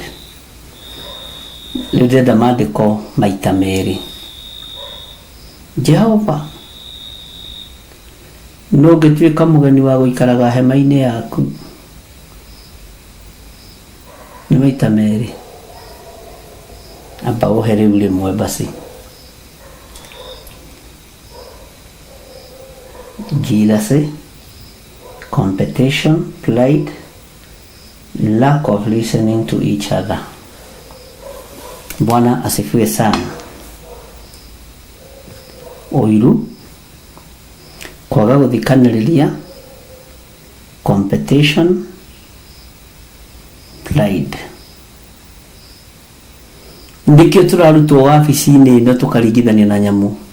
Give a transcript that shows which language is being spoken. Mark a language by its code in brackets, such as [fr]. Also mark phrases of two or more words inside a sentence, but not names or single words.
[ki] Rĩu ndĩrenda maandĩko maita merĩ. Jehova, no ũngĩtuĩka mũgeni wa gũikaraga hema-inĩ yaku? Nĩ maita merĩ. Amba ũhe rĩu rĩmwe basi. [en] Jealousy, competition, pride, lack of listening to each other. [sw] Bwana asifiwe sana. [ki] Ũiru, kwaga gũthikanĩrĩria, [en] competition, pride. [ki] Ndikio turarutwo wabici-inĩ ĩno tũkaringithania na nyamũ.